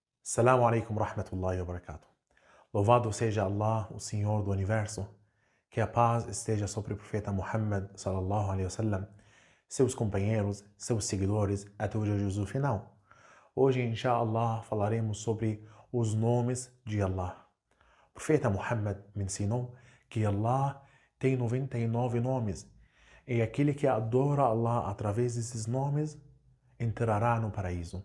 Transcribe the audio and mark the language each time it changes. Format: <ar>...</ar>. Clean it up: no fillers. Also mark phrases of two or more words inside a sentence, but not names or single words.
<ar>السلام عليكم ورحمة الله وبركاته.</ar> <pt>Louvado seja Allah, o Senhor do Universo. Que a paz esteja sobre o profeta Muhammad</pt> <ar>صلى الله عليه وسلم,</ar> <pt>seus companheiros, seus seguidores, até o Jesus final. Hoje, inshallah, falaremos sobre os nomes de Allah. O profeta Muhammad me ensinou que Allah tem 99 nomes e aquele que adora Allah através desses nomes entrará no paraíso.</pt>